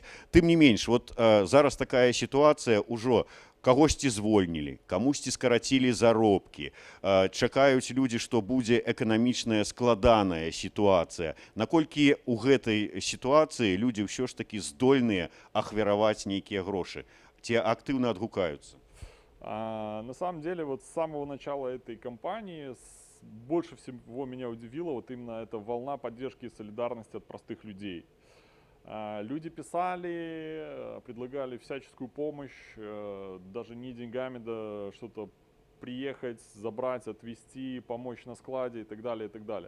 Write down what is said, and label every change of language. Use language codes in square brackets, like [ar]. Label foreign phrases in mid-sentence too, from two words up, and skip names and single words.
[be] Тым не менш, вот зараз такая сітуацыя ўжо кагосьці звольнілі, камусьці скарацілі заробкі, чакаюць людзі, што будзе эканамічная складаная сітуацыя. Наколькі ў гэтай сітуацыі людзі ўсё ж такі здольныя ахвяраваць нейкія грошы? Ці актыўна адгукаюцца? [ru] На самом деле, вот с самого начала этой кампании больше всего меня удивило вот именно эта волна поддержки и солидарности от простых людей. Люди писали, предлагали всяческую помощь, даже не деньгами, да что-то приехать, забрать, отвезти, помочь на складе и так далее, и так далее.